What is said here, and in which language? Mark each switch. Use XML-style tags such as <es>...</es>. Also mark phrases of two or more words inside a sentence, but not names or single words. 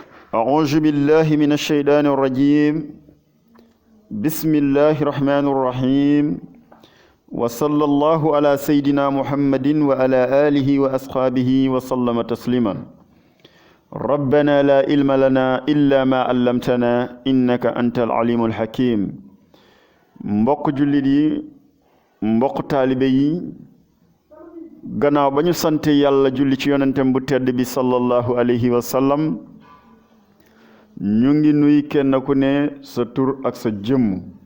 <ar>أعوذ بالله من الشيطان الرجيم بسم الله الرحمن الرحيم وصلى الله على سيدنا محمد وعلى آله وأصحابه وسلم تسليما ربنا لا علم لنا إلا ما علمتنا إنك أنت العليم الحكيم</ar> <wo>mbokk jullit yi mbokk taalibe yi gannaaw ba ñu sant yàlla julli ci yonentem bu tedd bi</wo> <ar>صلى الله عليه وسلم</ar> <wo>ñu ngi nuy kenn ku ne sa tur ak sa jëmm</wo>